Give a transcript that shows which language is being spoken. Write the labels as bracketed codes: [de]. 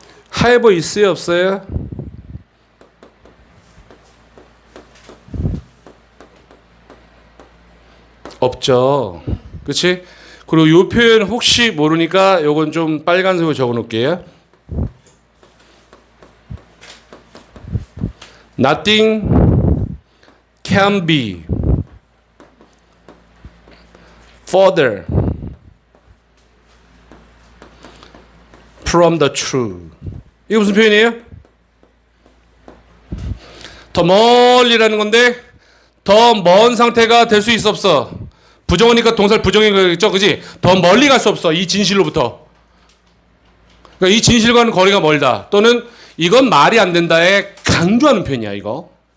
[ko] 하에버 있어요 없어요? 없죠. 그치? 그리고 이 표현 혹시 모르니까 요건 좀 빨간색으로 적어 놓을게요. [en] Nothing can be further from the true. [ko] 이게 무슨 표현이에요? 더 멀리라는 건데 더 먼 상태가 될 수 있어 없어? 부정어니까 동사를 부정인 거겠죠, 그지? 더 멀리 갈 수 없어, 이 진실로부터. 그러니까 이 진실과는 거리가 멀다. 또는 이건 말이 안 된다에 강조하는 표현이야, 이거.